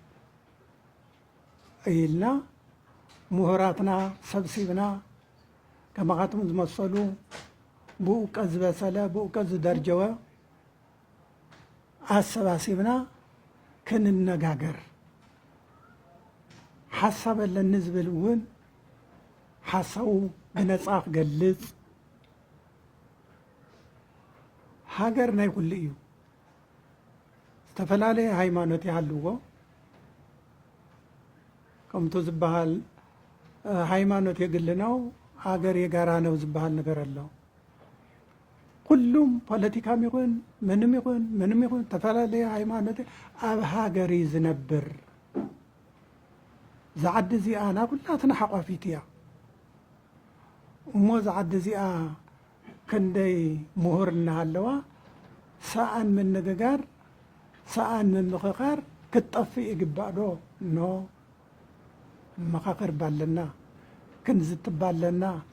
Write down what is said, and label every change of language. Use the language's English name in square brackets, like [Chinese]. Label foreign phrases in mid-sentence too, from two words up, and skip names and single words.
[Tigrinya] ኢልና ምሁራትና ሰብሲብና ከማኻትም ዝመሰሉ ብእውቀት ዝበሰለ ብእውቀት ዝደርጀወ ኣሰባሲብና ክንነጋገር ሓሳብ ኣለኒ ዝብል እውን ሓሳቡ ብነፃ ክገልፅ ሃገር ናይ ኩሉ እዩ ዝተፈላለየ ሃይማኖት ይሃልዎ ከምቱ ዝበሃል [Amharic] ሃይማኖት የግል ነው ሃገር የጋራ ነው [Tigrinya] ዝበሃል ነገር ኣሎ ኩሉም ፖለቲካም ይኹን ምንም ይኹን ተፈላለየ ሃይማኖት ኣብ ሃገር ዝነብር ዝዓዲ እዚኣ ናብ ኩላትና ሓቋፊት እያ እሞ ዝዓዲ እዚኣ ክንደይ ምሁር እናሃለዋ ሰኣን ምንግጋር ሰኣን ምምኽኻር ክትጠፍእ ይግባእ ዶ ኖ መኻኽር ባለና ክንዝትባለና